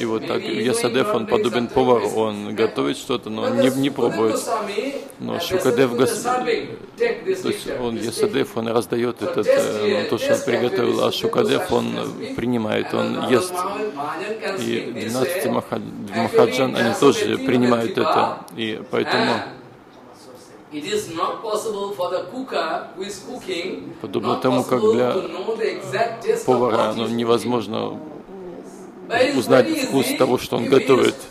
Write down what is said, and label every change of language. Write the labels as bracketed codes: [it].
[ru] И вот так Ясадев, он подобен повару, он готовит что-то, но не пробует. Но Шукадев, то есть он Ясадев, он раздает этот, то, что он приготовил, а Шукадев, он принимает, он ест. И 12 махаджан, они тоже принимают это. И поэтому... [en] It is not possible for the cooker who is cooking. [ru] Подобно тому, как для повара, но невозможно узнать вкус того, что он готовит.